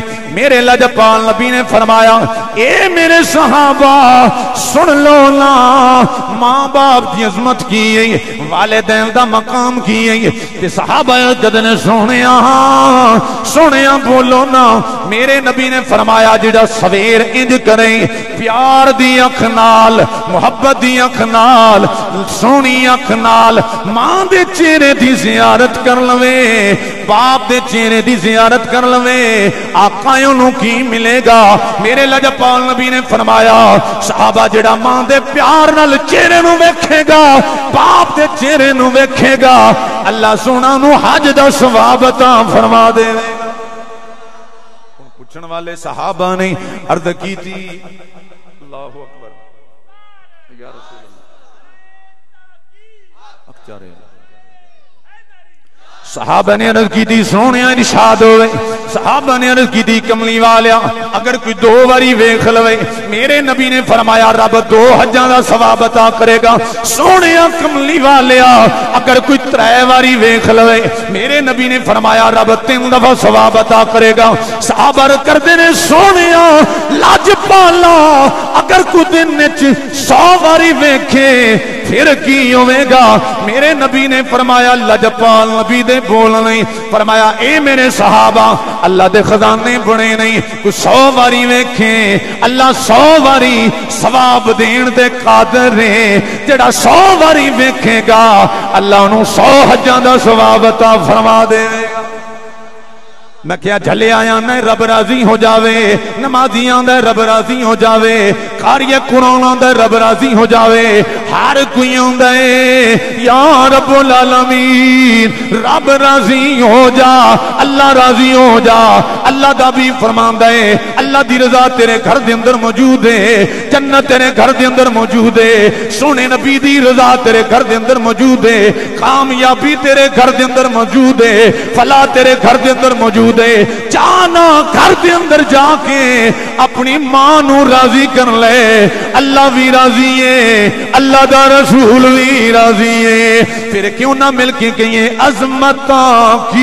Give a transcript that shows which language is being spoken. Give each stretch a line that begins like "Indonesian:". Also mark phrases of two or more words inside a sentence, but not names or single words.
Punjabi: میرے لجپال نبی نے فرمایا اے میرے صحابہ سن لو نا, ماں باپ دی عظمت کی, والدین دا مقام کی. تے صحابہ جد نے سونیا بولو نا. میرے نبی نے فرمایا جڑا سویر انج کریں پیار دی اکھ نال, محبت دی اکھ نال, سونی اکھ نال ماں دے چہرے دی زیارت کر لوے, باپ دے چہرے دی زیارت کر لوے, آقا انہوں کی ملے گا. میرے لجپال نبی نے فرمایا صحابہ جڑا ماں دے پیار نال چہرے نو ویکھے گا, باپ دے چہرے نو ویکھے گا, اللہ سونا نو حج دا ثواب عطا فرما دے. پوچھن والے صحابہ نے عرض کی تھی
Arabic: اللہ اکبر یا رسول اللہ.
Punjabi: اکچارے صحابہ نے عرض کی تھی سونے ارشاد ہوئے. صحابہ نے عرض کی تھی کملی والیا اگر کوئی 2 باری ویکھ لوے, میرے نبی نے فرمایا رب 2 حجاں دا ثواب عطا کرے گا. سونے کملی والیا اگر کوئی 3 باری ویکھ لوے, میرے نبی نے فرمایا رب 3 دفعہ ثواب عطا کرے گا. صحابہ کردے نے سونے لاج پالا اگر کوئی دن وچ 100 باری ویکھے پھر کی ہوے گا. میرے نبی نے فرمایا لجپال نبی دے بول نہیں, فرمایا اے میرے صحابہ اللہ دے خزانے بنے نہیں کوئی 100 واری ویکھیں اللہ 100 واری ثواب دین دے قادر ہے جڑا 100 واری ویکھے گا اللہ انہوں 100 حجاں دا ثواب عطا فرما دے گا میں کیا جھلے آیا میں رب راضی ہو جاوے نمازیاں دے رب راضی ہو جاوے قاری قرآن دے رب راضی ہو جاوے ہر کوئی دے
Arabic: یا رب العالمین
Punjabi: رب راضی ہو جا اللہ راضی ہو جا اللہ دا بھی فرمان دے اللہ دی رضا تیرے گھر دے اندر موجود ہے جنت تیرے گھر دے اندر موجود ہے سونے نبی دی رضا تیرے گھر دے اندر موجود ہے کامیابی تیرے گھر دے اندر موجود ہے فلاح تیرے گھر دے اندر موجود ہے جانا گھر دے اندر جا کے اپنی ماں نو راضی کر لے اللہ بھی راضی ہے اللہ دا رسول بھی راضی ہے پھر کیوں نہ مل کے کہیں عظمتاں